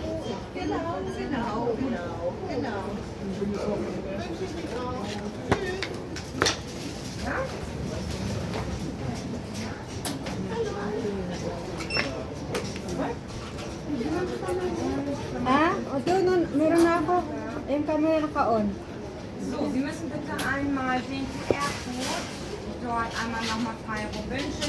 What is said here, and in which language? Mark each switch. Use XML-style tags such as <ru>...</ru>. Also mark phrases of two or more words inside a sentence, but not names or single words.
<de>Genau. Ja?</de> <tl>Ito, meron na ako. Ayun camera naka-on.</tl> <de>So, Sie müssen bitte einmal den QR-Code dort einmal nochmal frei rumwünschen.</de>